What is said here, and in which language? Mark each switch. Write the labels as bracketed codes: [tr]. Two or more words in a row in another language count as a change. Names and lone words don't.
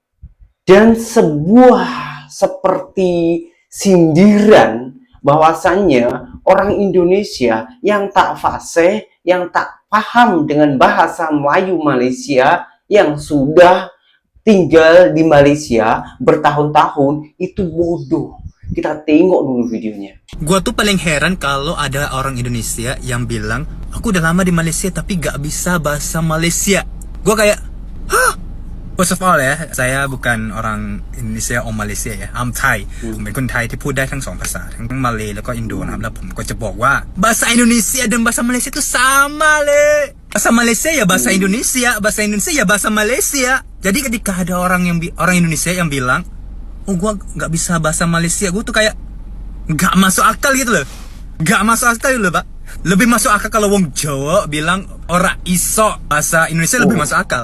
[id] Dan sebuah seperti sindiran bahwasannya orang Indonesia yang tak fasih, yang tak paham dengan bahasa Melayu Malaysia, yang sudah tinggal di Malaysia bertahun-tahun, itu bodoh. Kita tengok dulu videonya. Gua tuh paling heran kalau ada orang Indonesia yang bilang, aku udah lama di Malaysia tapi gak bisa bahasa Malaysia. Gua kayak, hah? [en] First of all ya, [id] saya bukan orang Indonesia or Malaysia ya, [en] I'm Thai [th] ผมเป็นคนไทยที่พูดได้ทั้งสองภาษาทั้งมาเลย์แล้วก็อินโดนะครับแล้วผมก็จะบอกว่า [id] bahasa Indonesia dan bahasa Malaysia itu sama le. Bahasa Malaysia ya bahasa Indonesia, bahasa Indonesia ya bahasa Malaysia. Jadi ketika ada orang Indonesia yang bilang, oh gua nggak bisa bahasa Malaysia, gua tuh kayak nggak masuk akal gitu loh. Nggak masuk akal gitu loh, Pak. Lebih masuk akal kalau wong Jawa bilang [jv] ora iso [id] bahasa Indonesia, lebih masuk akal.